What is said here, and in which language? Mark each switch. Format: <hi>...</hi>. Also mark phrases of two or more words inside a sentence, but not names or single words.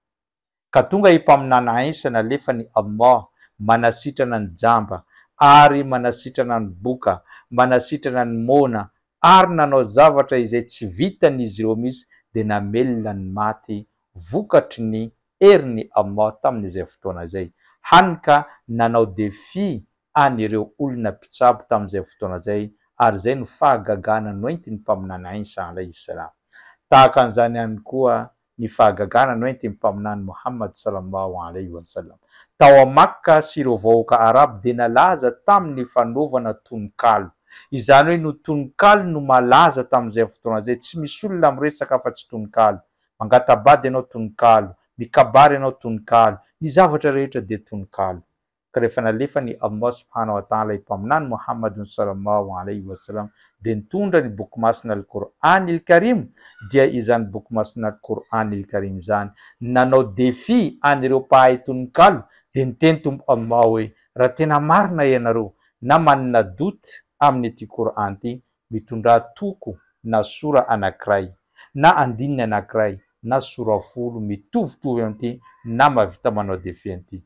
<mg>Ka tonga i mpaminana Isa nalefa ny Allah manasitrana ny jamba ary manasitrana ny boka, manasitrana ny mona ary nanao zavatra izay tsy vitan'izy ireo mihitsy dia namelona ny maty vokatry ny herin'ny Allah tamin'izay fotoana izay. Hany ka nanao defi an'ireo olona mpitsabo tamin'izay fotoana izay, ary izay no fahagagana noentiny mpaminana Isa</mg> <ar>عليه السلام.</ar> <mg>Tahaka an'izany ihany koa ny fahagagana no enty mpaminany Muhammad</mg> <ar>صلى الله عليه وسلم.</ar> <mg>Tao a Makka sy ireo vahoaka arabo de nalaza tamin'ny fanaovana tononkalo. Izany hoe no tononkalo no malaza tamin'izay fotoana zay, tsy misy olona miresaka afa-tsy tononkalo. Mangatabady ianao tononkalo, mikabary ianao tononkalo, ny zavatra rehetra de tononkalo. Ka rehefa nalefa ny Allah</mg> <ar>سبحانه وتعالى</ar> <mg>mpaminany Muhammadun</mg> <ar>صلى الله عليه وسلم</ar> <mg>de nitondra ny boky masina al-Qur'anil Karim, dia izany boky masina al-Qur'anil Karim zany nanao défi anireo mpahay tononkalo de niteny Tompo Allah hoe raha tena marina ianareo na manana doute amin'ity Qur'an ty, mitondra toko na sura anankiray na andininy anankiray na sura 10 mitovitovy amin'ity na mavita manao défi an'ity.</mg>